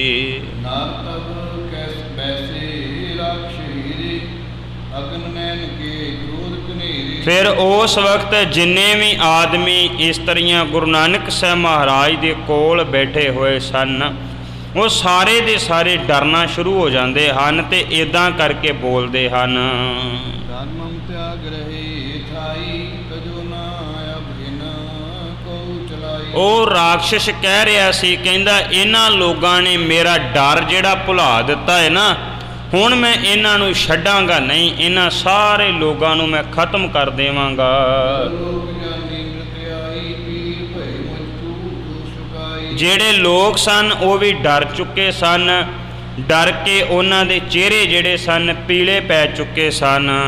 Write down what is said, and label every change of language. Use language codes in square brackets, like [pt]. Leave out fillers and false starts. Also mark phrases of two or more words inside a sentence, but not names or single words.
[pa] ਫਿਰ ਉਸ ਵਕਤ ਜਿੰਨੇ ਵੀ ਆਦਮੀ ਇਸਤਰੀਆਂ ਗੁਰੂ ਨਾਨਕ ਸਾਹਿਬ ਮਹਾਰਾਜ ਦੇ ਕੋਲ ਬੈਠੇ ਹੋਏ ਸਨ, ਉਹ ਸਾਰੇ ਦੇ ਸਾਰੇ ਡਰਨਾ ਸ਼ੁਰੂ ਹੋ ਜਾਂਦੇ ਹਨ ਤੇ ਇੱਦਾਂ ਕਰਕੇ ਬੋਲਦੇ ਹਨ। [hi] त्याग रहे थाई कजो ना अभिन को चलाई। [pa] ਉਹ ਰਾਖਸ਼ ਕਹਿ ਰਿਹਾ ਸੀ, ਕਹਿੰਦਾ ਇਹਨਾਂ ਲੋਕਾਂ ਨੇ ਮੇਰਾ ਡਰ ਜਿਹੜਾ ਭੁਲਾ ਦਿੱਤਾ ਹੈ ਨਾ, ਹੁਣ ਮੈਂ ਇਹਨਾਂ ਨੂੰ ਛੱਡਾਂਗਾ ਨਹੀਂ, ਇਹਨਾਂ ਸਾਰੇ ਲੋਕਾਂ ਨੂੰ ਮੈਂ ਖਤਮ ਕਰ ਦੇਵਾਂਗਾ। ਜਿਹੜੇ ਲੋਕ ਸਨ ਉਹ ਵੀ ਡਰ ਚੁੱਕੇ ਸਨ, ਡਰ ਕੇ ਉਹਨਾਂ ਦੇ ਚਿਹਰੇ ਜਿਹੜੇ ਸਨ ਪੀਲੇ ਪੈ ਚੁੱਕੇ ਸਨ।